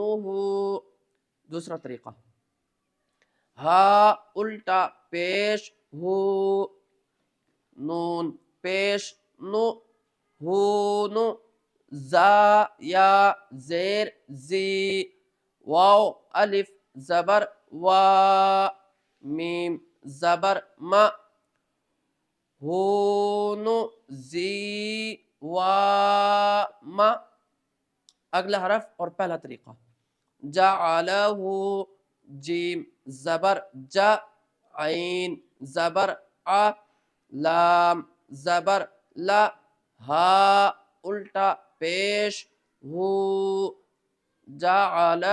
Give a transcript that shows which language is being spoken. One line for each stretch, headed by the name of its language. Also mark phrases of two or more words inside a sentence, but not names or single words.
Urdu: دوسرا طریقہ، ہا الٹا پیش ہو، نون پیش نو، ہونو، زا یا زیر زی، واو الف زبر وا، میم زبر ما، ہونو زی وا ما۔ اگلا حرف اور پہلا طریقہ، جعلہ، جیم زبر جا، عین زبر ع، لام زبر لا، ہا الٹا پیش ہو، جعلہ۔